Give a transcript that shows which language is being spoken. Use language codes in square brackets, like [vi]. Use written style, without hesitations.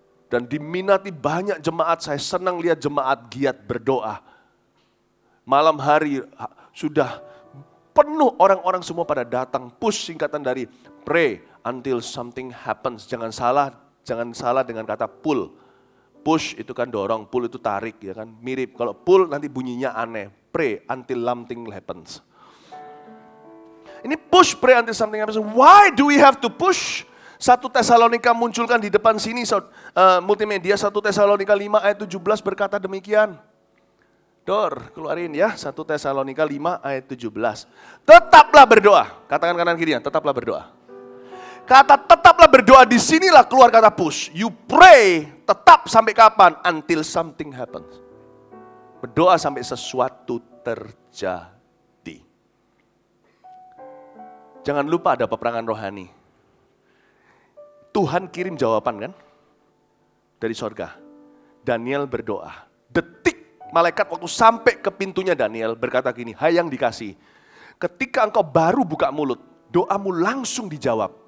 [id] Dan diminati banyak jemaat. Saya senang lihat jemaat giat berdoa. Malam hari sudah penuh orang-orang semua pada datang. [en] Push [id] singkatan dari [en] pray until something happens. [id] Jangan salah dengan kata pull. Push itu kan dorong, pull itu tarik ya kan. Mirip, kalau pull nanti bunyinya aneh. [en] Pray until something happens. [id] Ini [en] push, pray until something happens. Why do we have to push? [id] 1 Tesalonika munculkan di depan sini multimedia. 1 Tesalonika 5 ayat 17 berkata demikian. Dor, keluarin ya, 1 Tesalonika 5 ayat 17. Tetaplah berdoa. Katakan kanan kirinya, tetaplah berdoa. Kata tetaplah berdoa, disinilah keluar kata push. [en] You pray [id] tetap sampai kapan? [en] Until something happens. [id] Berdoa sampai sesuatu terjadi. Jangan lupa ada peperangan rohani. Tuhan kirim jawaban kan? Dari sorga. Daniel berdoa. Detik malaikat waktu sampai ke pintunya Daniel berkata gini, hai yang dikasih, ketika engkau baru buka mulut, doamu langsung dijawab.